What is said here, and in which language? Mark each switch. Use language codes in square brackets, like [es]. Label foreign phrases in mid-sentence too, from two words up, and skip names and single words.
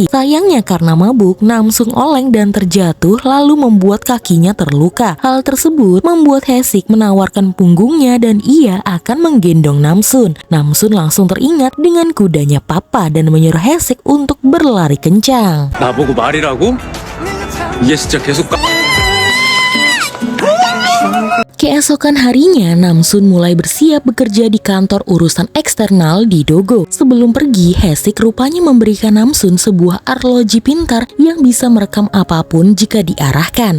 [id] Sayangnya karena mabuk, Namsun oleng dan terjatuh lalu membuat kakinya terluka. Hal tersebut membuat Haesik menawarkan punggungnya dan ia akan menggendong Namsun. Namsun langsung teringat dengan kudanya Papa dan menyuruh Haesik untuk berlari kencang. [ko] 나보고 말이라고? 이게 진짜 계속 [id] Keesokan harinya, Namsun mulai bersiap bekerja di kantor urusan eksternal di Dogo. Sebelum pergi, Haesik rupanya memberikan Namsun sebuah arloji pintar yang bisa merekam apapun jika diarahkan.